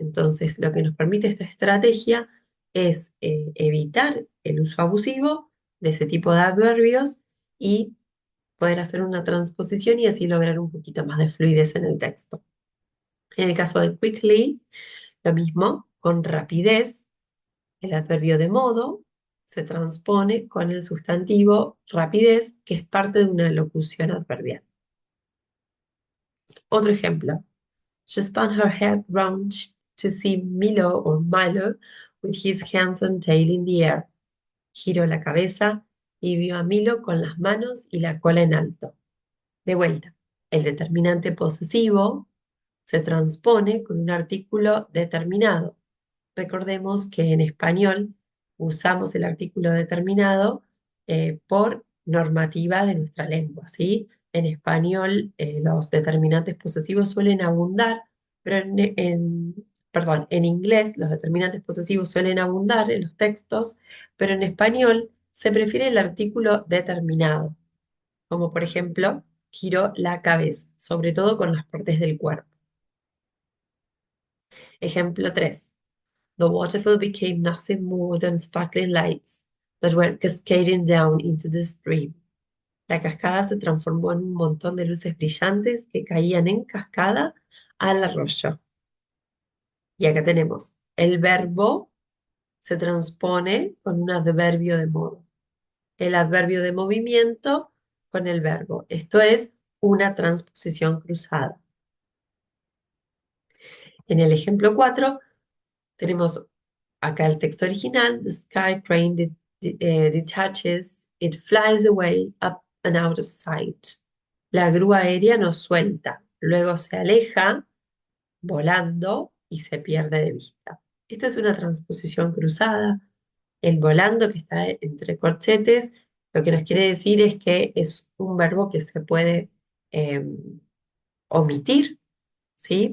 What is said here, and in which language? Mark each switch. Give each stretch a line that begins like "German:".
Spanish: Entonces, lo que nos permite esta estrategia es evitar el uso abusivo de ese tipo de adverbios y poder hacer una transposición y así lograr un poquito más de fluidez en el texto. En el caso de quickly, lo mismo, con rapidez, el adverbio de modo se transpone con el sustantivo rapidez, que es parte de una locución adverbial. Otro ejemplo.
English: She spun her head round to see Milo with his hands and tail in the air.
Spanish: Giró la cabeza y vio a Milo con las manos y la cola en alto. De vuelta, el determinante posesivo se transpone con un artículo determinado. Recordemos que en español usamos el artículo determinado por normativa de nuestra lengua, ¿sí? En español los determinantes posesivos suelen abundar, pero en inglés los determinantes posesivos suelen abundar en los textos, pero en español se prefiere el artículo determinado, como por ejemplo, giró la cabeza, sobre todo con las partes del cuerpo. Ejemplo 3.
English: The waterfall became nothing more than sparkling lights that were cascading down into the stream.
Spanish: La cascada se transformó en un montón de luces brillantes que caían en cascada al arroyo. Y acá tenemos el verbo se transpone con un adverbio de modo. El adverbio de movimiento con el verbo. Esto es una transposición cruzada. En el ejemplo 4 tenemos acá el texto original.
English: The sky crane detaches, it flies away, up and out of sight.
Spanish: La grúa aérea nos suelta, luego se aleja volando y se pierde de vista. Esta es una transposición cruzada. El volando que está entre corchetes, lo que nos quiere decir es que es un verbo que se puede eh, omitir, ¿sí?